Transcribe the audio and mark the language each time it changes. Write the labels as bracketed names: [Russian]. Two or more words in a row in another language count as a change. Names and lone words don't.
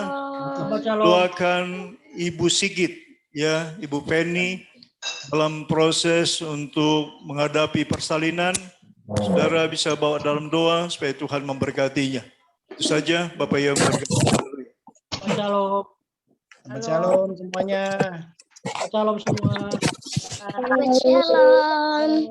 [Hebrew] שבת שלום. [Indonesian] doakan Ibu Sigit, ya, Ibu Penny dalam proses untuk menghadapi persalinan. Saudara bisa bawa dalam doa supaya Tuhan memberkatinya. Itu saja, Bapak Yang berkati. [Hebrew] שבת שלום. שבת שלום semuanya. שבת שלום semua. שבת שלום.